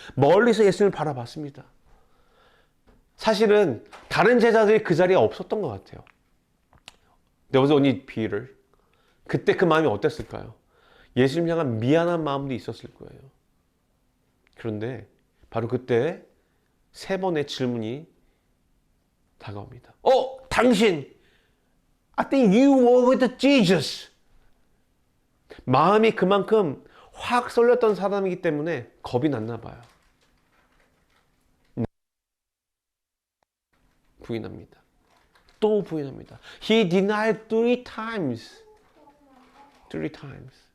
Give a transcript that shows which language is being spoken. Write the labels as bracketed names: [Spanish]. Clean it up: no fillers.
[Korean] 멀리서 예수님을 바라봤습니다. 사실은 다른 제자들이 그 자리에 없었던 것 같아요. [English] There was only Peter. [Korean] 그때 그 마음이 어땠을까요? 예수님 향한 미안한 마음도 있었을 거예요. 그런데 바로 그때 세 번의 질문이 다가옵니다. 당신! [English] I think you were with Jesus. [Korean] 마음이 그만큼 확 쏠렸던 사람이기 때문에 겁이 났나 봐요. 부인합니다. 또 부인합니다. [English] He denied 3 times. 3 times.